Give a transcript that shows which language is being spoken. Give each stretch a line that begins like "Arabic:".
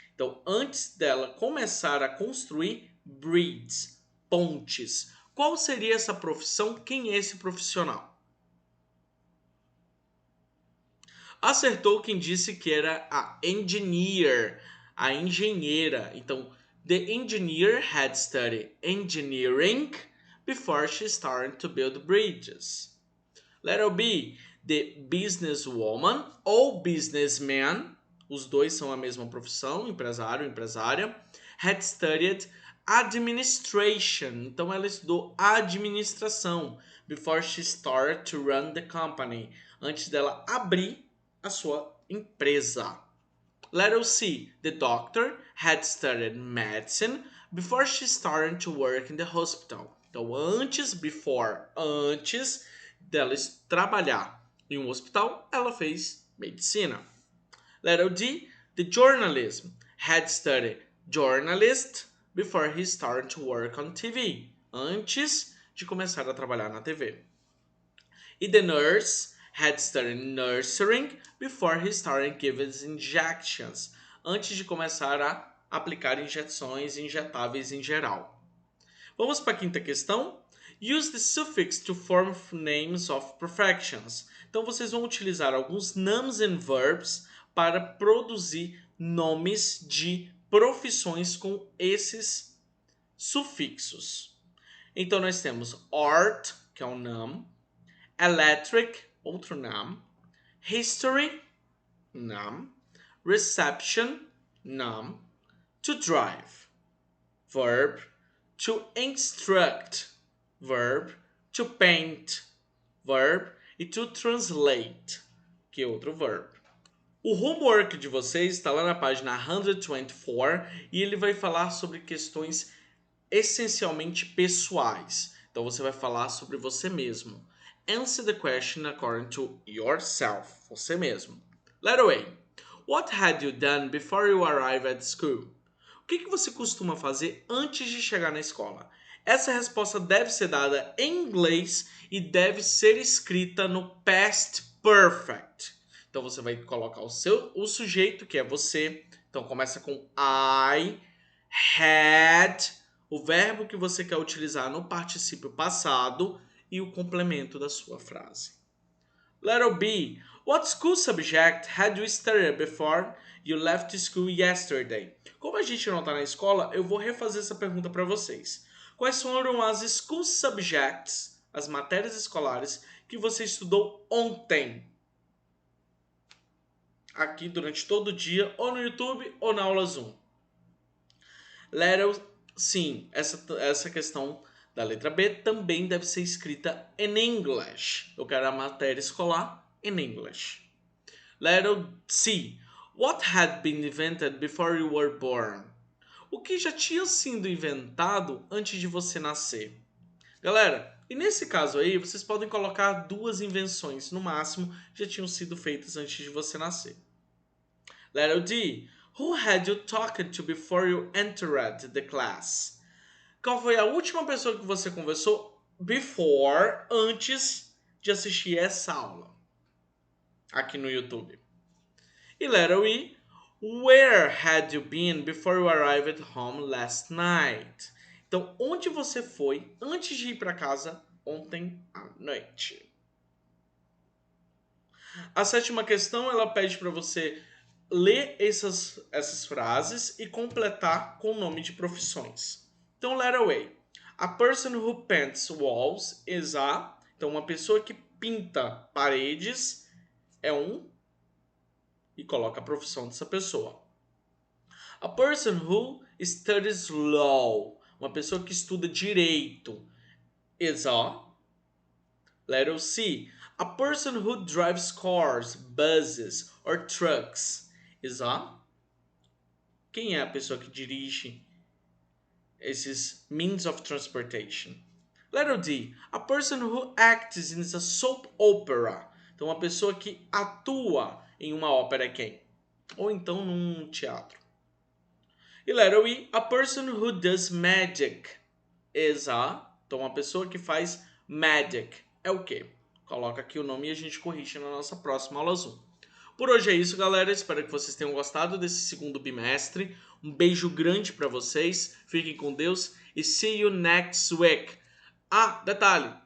Portuguese: Então, antes dela começar a construir bridges, pontes. Qual seria essa profissão? Quem é esse profissional? Acertou quem disse que era a engineer, a engenheira. Então,
English: the engineer had studied engineering before she started to build bridges. Letter B, the businesswoman
Portuguese: ou businessman, os dois são a mesma profissão, empresário, empresária,
English: had studied administration.
Portuguese: Então, ela estudou administração
English: before she started to run the company,
Portuguese: antes dela abrir a sua empresa.
English: Letter C, the doctor had studied medicine before she started to work in the hospital.
Portuguese: Então, antes dela trabalhar em um hospital, ela fez medicina.
English: Letter D, the journalism had studied journalist before he started to work on TV.
Portuguese: Antes de começar a trabalhar na TV.
English: E the nurse had studied nursing before he started giving injections.
Portuguese: Antes de começar a aplicar injeções injetáveis em geral. Vamos para a quinta questão.
English: Use the suffix to form names of professions.
Portuguese: Então vocês vão utilizar alguns
English: nouns and verbs
Portuguese: para produzir nomes de profissões com esses sufixos. Então nós temos art, que é um noun, electric, outro noun, history, noun, reception, noun, to drive, verb, to instruct, verb, to paint, verb, e to translate, que é outro verb. O homework de vocês está lá na página 124 e ele vai falar sobre questões essencialmente pessoais. Então você vai falar sobre você mesmo.
English: Answer the question according to yourself,
Portuguese: você mesmo.
English: Letter A. What had you done before you arrived at school?
Portuguese: O que você costuma fazer antes de chegar na escola? Essa resposta deve ser dada em inglês e deve ser escrita no past perfect. Então você vai colocar o sujeito, que é você. Então começa com
English: I had,
Portuguese: o verbo que você quer utilizar no particípio passado e o complemento da sua frase.
English: Letter B. What school subject had you studied before you left school yesterday?
Portuguese: Como a gente não está na escola, eu vou refazer essa pergunta para vocês. Quais foram as
English: school subjects,
Portuguese: as matérias escolares, que você estudou ontem? Aqui durante todo o dia, ou no YouTube ou na aula Zoom. Letter, sim, essa questão da letra B também deve ser escrita
English: in English.
Portuguese: Eu quero a matéria escolar
English: in English. Letter C. What had been invented before you were born?
Portuguese: O que já tinha sido inventado antes de você nascer? Galera, e nesse caso aí, vocês podem colocar 2 invenções, no máximo, já tinham sido feitas antes de você nascer.
English: Letter D. Who had you talked to before you entered the class?
Portuguese: Qual foi a última pessoa que você conversou antes de assistir essa aula? Aqui no YouTube. E
English: letter E. Where had you been before you arrived home last night?
Portuguese: Então, onde você foi antes de ir para casa ontem à noite? A 7ª questão, ela pede para você ler essas frases e completar com o nome de profissões.
English: Então, letter A. A person who paints walls is a...
Portuguese: Então, uma pessoa que pinta paredes é um... E coloca a profissão dessa pessoa.
English: A person who studies law.
Portuguese: Uma pessoa que estuda direito
English: is a... Letter C. A person who drives cars, buses or trucks is a...
Portuguese: Quem é a pessoa que dirige esses
English: means of transportation? Letter D. A person who acts in a soap opera.
Portuguese: Então, uma pessoa que atua em uma ópera é quem? Ou então num teatro. E
English: letter E. A person who does magic is a...
Portuguese: Então, uma pessoa que faz magic é o quê? Coloca aqui o nome e a gente corrige na nossa próxima aula Zoom. Por hoje é isso, galera. Espero que vocês tenham gostado desse segundo bimestre. Um beijo grande para vocês. Fiquem com Deus e
English: see you next week.
Portuguese: Ah, detalhe.